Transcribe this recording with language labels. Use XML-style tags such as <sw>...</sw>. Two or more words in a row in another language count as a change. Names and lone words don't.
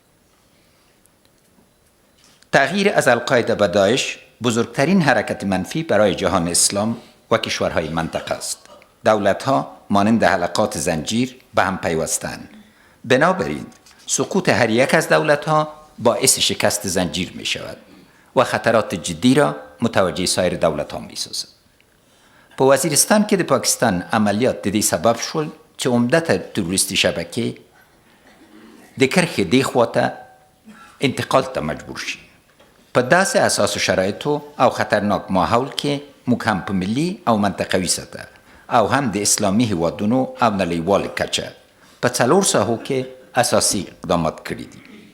<fa>تغییر از القاعده به داعش بزرگترین حرکت منفی برای جهان اسلام و کشورهای منطقه است. دولت‌ها مانند حلقات زنجیر به هم پیوستند. بنابراین سقوط هر یک از دولت‌ها باعث شکست زنجیر می شود و خطرات جدی را متوجه سایر دولت‌ها می سازد.</fa> <ps>په وزیرستان کې د پاکستان عملیات د دې سبب شول چې عمدت تروریستی شبکې د کرښې دې خواته انتقال ته مجبور شي. په داسې اساس شرایطو او خطرناک ماحول کې موږ هم په ملي او منطقوي سطح او هم د اسلامي هیوادونو او نړیوال کچه په څلور ساحو کې اساسي اقدامات کړي دي.</ps>